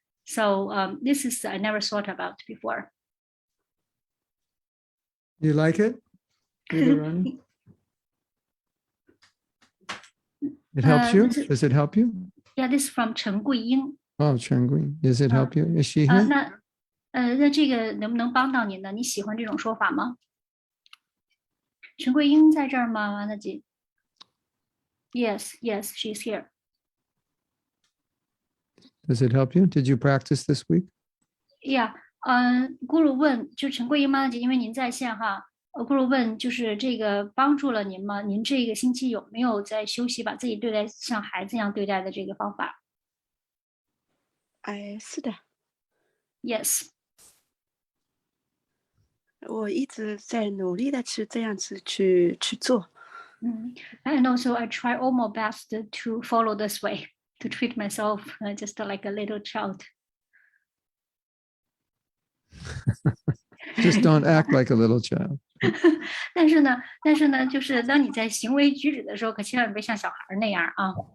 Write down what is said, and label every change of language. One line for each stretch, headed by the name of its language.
English: So this is I never thought about before. You like it? It helps you? Does it help you? Yeah, this is from Chen Guiying. Oh, Chen Gui. Does it help you? Is she here?
Chinese: 那这个能不能帮到您呢？你喜欢这种说法吗？陈桂英在这儿吗？
English: 王大姐 ？Yes, yes, she's here. Does it help you? Did you practice this week? Yeah.
Chinese: 咕噜问，就陈桂英妈妈姐，因为您在线哈，咕噜问，就是这个帮助了您吗？您这个星期有没有在休息，把自己对待像孩子一样对待的这个方法？是的。
English: Yes.
Chinese: 我一直在努力的这样子去做。
English: And also I try all my best to follow this way, to treat myself just like a little child. Just don't act like a little child.
Chinese: 但是呢，就是当你在行为举止的时候，可千万别像小孩那样啊。